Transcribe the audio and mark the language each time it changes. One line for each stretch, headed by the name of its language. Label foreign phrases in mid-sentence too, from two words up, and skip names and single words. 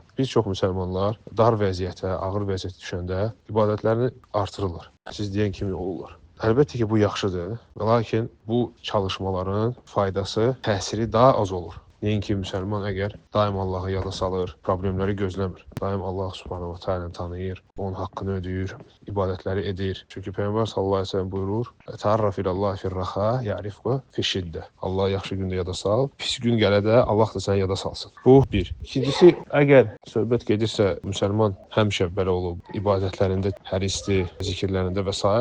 Azerbaijani: Bir çox müsəlmanlar dar vəziyyətə, ağır vəziyyətə düşəndə ibadətlərini artırırlar. Siz deyən kimi olurlar. Əlbəttə ki, bu yaxşıdır, lakin bu çalışmaların faydası, təsiri daha az olur. Nəinki müsəlman əgər daim Allahı yada salır, problemləri gözləmir, daim Allah
Arabic: سبحانه وتعالى
Azerbaijani: tanıyır, onun haqqını ödəyir, ibadətləri edir. Çünki Peyğəmbər
Arabic: صلى الله عليه وسلم
Azerbaijani: buyurur:
Arabic: "تعرف إلى الله في الرخاء يعرفك في الشدة."
Azerbaijani: Allah yaxşı gündə yada sal, pis gün gələdə Allah da səni yada salsın. Bu bir. İkincisi, əgər söhbət gedirsə müsəlman həmişə belə olub, ibadətlərində hərisdir, zikirlərində və s.